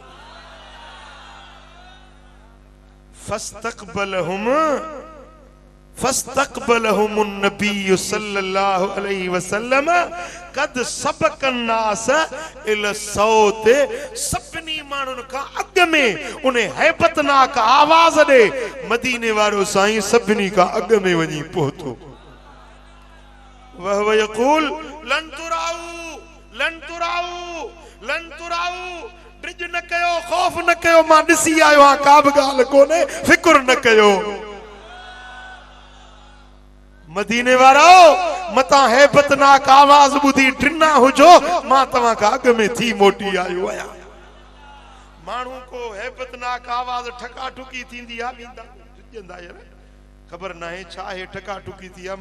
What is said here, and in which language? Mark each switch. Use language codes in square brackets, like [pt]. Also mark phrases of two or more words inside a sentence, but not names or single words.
[ar] فاستقبلهم النبي صلى الله عليه وسلم قد سبق الناس إلى الصوت. [sd] सभिनी माण्हुनि खां अॻ में उन हैबतनाक आवाज़ ॾे मदीने वारो साईं सभिनी खां अॻ में वञी पहुतो। [ar] وهو يقول لن تراعوا لن تراعوا لن تراعوا. [sd] ड्रिज न कयो, खौफ न कयो, मां ॾिसी आयो आहियां, का बि ॻाल्हि कोन्हे, फिकुर न कयो। मदीने वारो मता हैबतनाक आवाज बुधी ड्रिना हुजो, मां तव्हां खां अॻ में थी मोटी आयो आहियां। माण्हू को हैबतनाक आवाज ठका ठुकी थींदी आहे वेंदा ड्रिजंदा यार, ख़बर न आहे छा आहे ठका ठुकी थी आहे।